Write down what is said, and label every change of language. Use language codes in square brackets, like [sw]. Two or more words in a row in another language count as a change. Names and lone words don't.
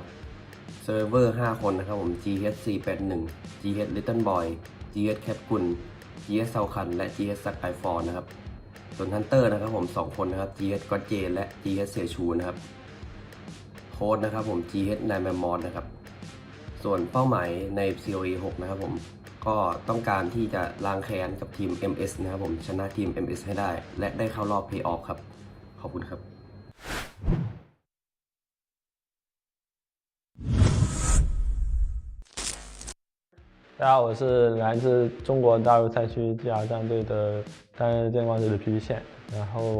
[th] เซิร์ฟเวอร์5คนนะครับผม Day8 481 Day8 Little Boy Day8 Cat กุล Day8 เซาคันและ Day8 Skyfall นะครับส่วนฮันเตอร์นะครับผม2คนนะครับ Day8 ก็เจและ Day8 เสชูนะครับโค้ดนะครับผม Day8 นายแมมมอสนะครับส่วนเป้าหมายใน COA 6นะครับผมก็ต้องการที่จะล้างแค้นกับทีม MS นะครับผมชนะทีม MS ให้ได้ และได้เข้ารอบเพลย์ออฟครับขอบคุณครับ [zh] 大家好，我是来自中国大陆赛区 GR 战队的担任监管者的皮线，然后我